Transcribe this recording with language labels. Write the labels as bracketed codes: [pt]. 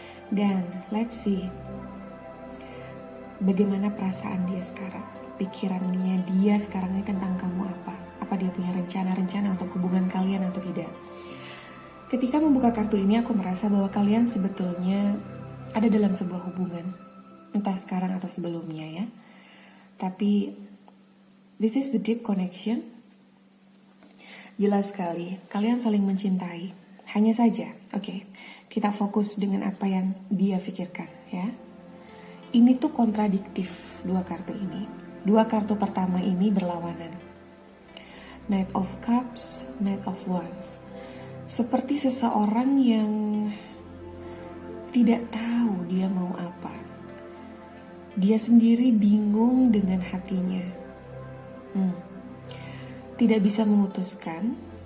[id] Dan [en] let's see [id] bagaimana perasaan dia sekarang, pikirannya dia sekarang ini tentang kamu apa. Apa dia punya rencana-rencana untuk hubungan kalian atau tidak. Ketika membuka kartu ini, aku merasa bahwa kalian sebetulnya ada dalam sebuah hubungan, entah sekarang atau sebelumnya ya. Tapi [en] this is the deep connection. [id] Jelas sekali, kalian saling mencintai. Hanya saja, oke, kita fokus dengan apa yang dia pikirkan ya. Ini tuh kontradiktif dua kartu ini. Dua kartu pertama ini berlawanan. Knight of Cups, Knight of Wands. Seperti seseorang yang tidak tahu dia mau apa. Dia sendiri bingung dengan hatinya. Tidak bisa memutuskan.